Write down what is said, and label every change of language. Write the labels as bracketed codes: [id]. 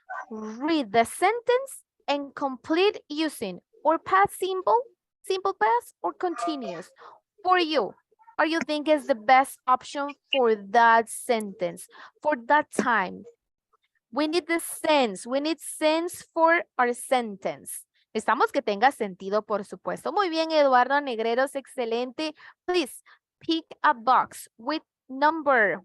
[en] Read the sentence and complete using or past simple, simple past, or continuous. For you, what you think is the best option for that sentence, for that time? We need the sense. We need sense for our sentence. [es] Necesitamos que tenga sentido, por supuesto. Muy bien, Eduardo Negreros, excelente. [en] Please pick a box with number.